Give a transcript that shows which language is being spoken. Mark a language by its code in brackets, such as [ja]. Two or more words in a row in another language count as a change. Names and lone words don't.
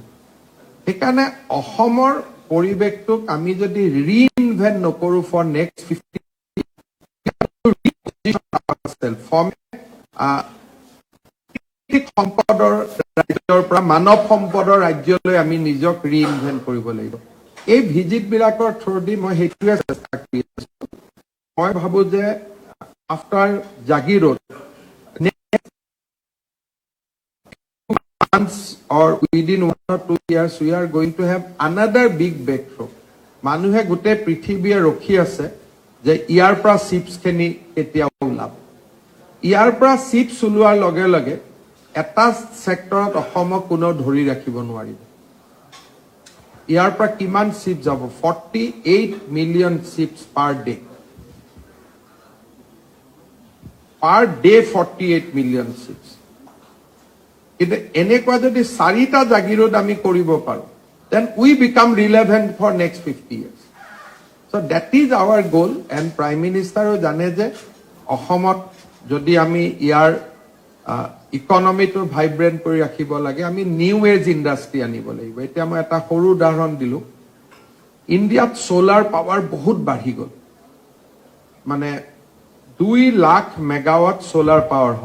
[as] সেইকাৰণে অসমৰ পৰিৱেশটোক আমি যদি ৰিইনভেন্ট নকৰো [en] for next [as] 50 সম্পদৰ ৰাজ্যৰ পৰা মানৱ সম্পদৰ ৰাজ্যলৈ আমি নিজক ৰিইনভেন্ট কৰিব লাগিব। এই ভিজিট বিলাকৰ থ্ৰুদি মই সেইটোৱে চেষ্টা কৰি আছো। মই ভাবো যে [en] আফটাৰ জাগিৰোড months or within 1 or 2 years we are going to have another big breakthrough. [as] মানুহে গোটেই পৃথিৱীয়ে ৰখি আছে যে ইয়াৰ পৰা চিপছ খিনি কেতিয়া ওলাব। ইয়াৰ পৰা চিপছ ওলোৱাৰ লগে লগে এটা সেক্টৰত অসমক কোনো ধৰি ৰাখিব নোৱাৰিব। ইয়াৰ পৰা কিমান চিপছ যাব? [en] 48 million chips per day. Per day 48 million chips. [as] কিন্তু এনেকুৱা যদি 4টা জাগিৰোড আমি কৰিব পাৰো, [en] then we become relevant for next 50 years. So that is our goal, and Prime Minister [as] জানে যে অসমত যদি আমি ইয়াৰ [en] economy vibrant [as] কৰি ৰাখিব লাগে, আমি [en] new age industry [as] আনিব লাগিব। এতিয়া মই এটা সৰু উদাহৰণ দিলো, ইণ্ডিয়াত [en] solar power [as] বহুত বাঢ়ি গ'ল। মানে 2 লাখ মেগাৱাট [en] solar power [as] হ'ব।